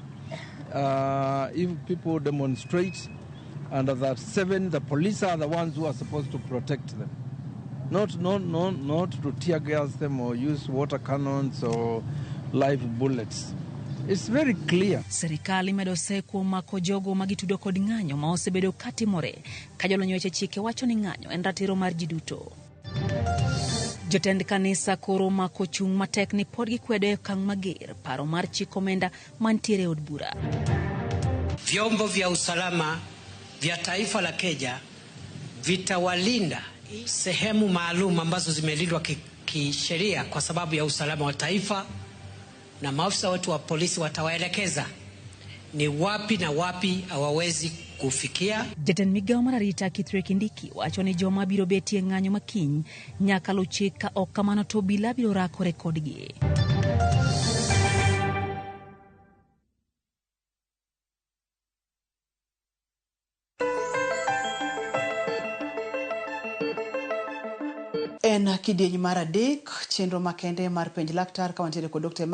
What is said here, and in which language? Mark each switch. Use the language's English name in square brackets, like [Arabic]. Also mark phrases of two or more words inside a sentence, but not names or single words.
[English] If people demonstrate under that 7, the police are the ones who are supposed to protect them. Not to tear gas them or use water cannons or live bullets. It's very clear. [Luo (Kenya and Tanzania)] Serikali medose kuom mako jogo magitudo kod ng'anyo ma osebedo katimore ka jolony weche chike wacho ni ng'anyo en ratiro mar ji duto. Jotend kanisa koro mako chung matek ni pod gikwedo kang mager paro mar chik omenda mantiere od bura. [Swahili] Vyombo vya usalama vya taifa la Kenya vitawalinda sehemu maalum ambazo zimelindwa kisheria kwa sababu ya usalama wa taifa, na maafisa wetu wa polisi watawaelekeza ni wapi na wapi hawawezi kufikia. [Luo (Kenya and Tanzania)] Jatend migao mar arita Kithure Kindiki wacho ni joma biro betie ng'anyo makiny nyaka luw chik ka ok kamano to obila biro rakore kodgi. En kidieny mar adek chenro makende mar penj laktar ka wantiere kod Dr.